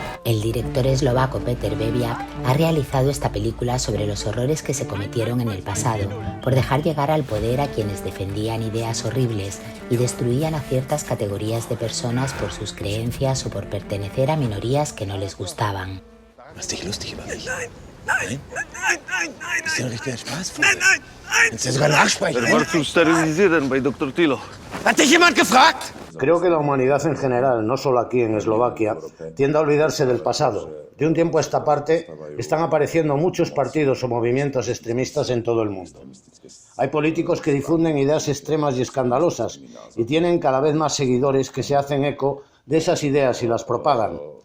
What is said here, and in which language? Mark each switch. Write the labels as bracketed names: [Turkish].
[Spanish] El director eslovaco Peter Bebiak ha realizado esta película sobre los horrores que se cometieron en el pasado por dejar llegar al poder a quienes defendían ideas horribles y destruían a ciertas categorías de personas por sus creencias o por pertenecer a minorías que no les gustaban. [German] Machst dich lustig über mich? Nein, nein, nein, nein, nein. Ist ja ein richtiger Spaßvogel. Nein, nein, nein. Willst du sogar nachsprechen? El zum Sterilisieren bei Dr. Tilo. Hat dich jemand gefragt? [Spanish] Creo que la humanidad en general, no solo aquí en Eslovaquia, tiende a olvidarse del pasado. De un tiempo a esta parte están apareciendo muchos partidos o movimientos extremistas en todo el mundo. Hay políticos que difunden ideas extremas y escandalosas y tienen cada vez más seguidores que se hacen eco de esas ideas y las propagan.